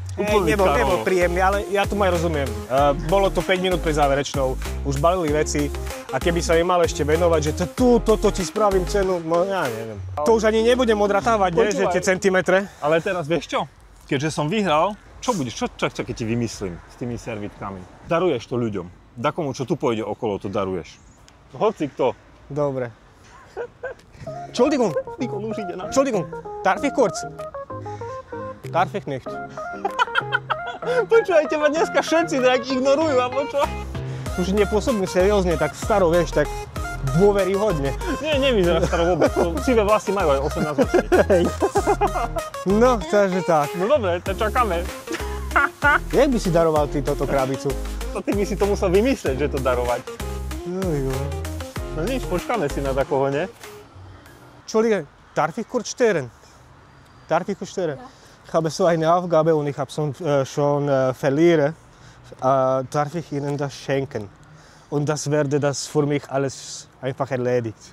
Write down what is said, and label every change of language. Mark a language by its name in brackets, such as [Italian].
[Slovak] Nebol príjemný, ale ja tomu aj rozumiem. Bolo to 5 minút pred záverečnou, už balili veci a keby sa im mal ešte venovať, že toto ti spravím cenu, no ja neviem. To už ani nebudem odratávať, ne, že tie centimetre. Ale teraz vieš čo? Keďže som vyhral, čo budeš? Čo keď ti vymyslím s tými servitkami? Daruješ to ľuďom. Dakomu, čo tu pôjde okolo, to daruješ. Hoci kto. Dobre. [German] Entschuldigung, Entschuldigung, darf ich kurz? Darf ich nicht. [Slovak] Počúvajte ma dneska všetci nejak ignorujú, alebo čo? Už nepôsobím seriózne, tak staro, vieš, tak dôveryhodne. Nie, nevyzerá staro vôbec. Sivé vlasy majú aj 18 ročný. No, takže tak. No dobre, to čakáme. Jak by si daroval ty toto krabicu? To ty by si to musel vymyslieť, že to darovať. No nič, počkáme si na takoho, ne? [German] Entschuldige, darf ich kurz stören? Darf ich kurz stören? Ich habe so eine Aufgabe und ich habe schon verliere. Darf ich Ihnen das schenken? Und das werde das für mich alles einfach erledigt.